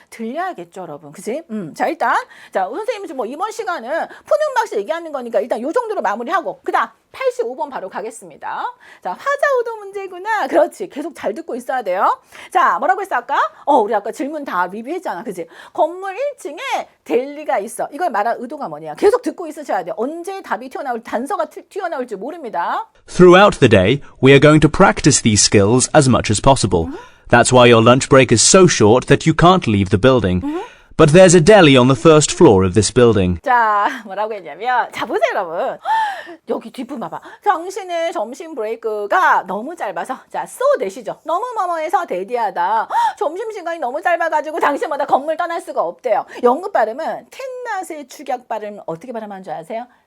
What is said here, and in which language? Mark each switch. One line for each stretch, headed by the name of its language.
Korean: 들려야겠죠, 여러분. 그지? 자, 일단 자, 선생님이 뭐 이번 시간은 푸는 맛이 얘기하는 거니까 일단 요 정도로 마무리하고 그다음 85번 바로 가겠습니다. 자, 화자우도 문제구나. 그렇지. 계속 잘 듣고 있어야 돼요. 자, 뭐라고 했어 아까? 우리 아까 질문 다 리뷰했잖아. 그지? 건물 1층에 델리가 있어. 이걸 말할 의도가 뭐냐? 계속 듣고 있으셔야 돼요. 언제 답이 튀어나올 단서가 튀어나올지 모릅니다.
English: Throughout the day, we are going to practice these skills as much as possible. That's why your lunch break is so short that you can't leave the building. but there's a deli on the first floor of this building.
Korean: 자, 뭐라고 했냐면, 자, 보세요, 여러분. 여기 뒷부분 봐봐. 당신의 점심 브레이크가 너무 짧아서, 자, so that이죠. 너무 뭐뭐해서 대디하다. 점심시간이 너무 짧아가지고 당신마다 건물 떠날 수가 없대요. 영국 발음은 텐낫의 축약 발음 어떻게 발음하는 줄 아세요?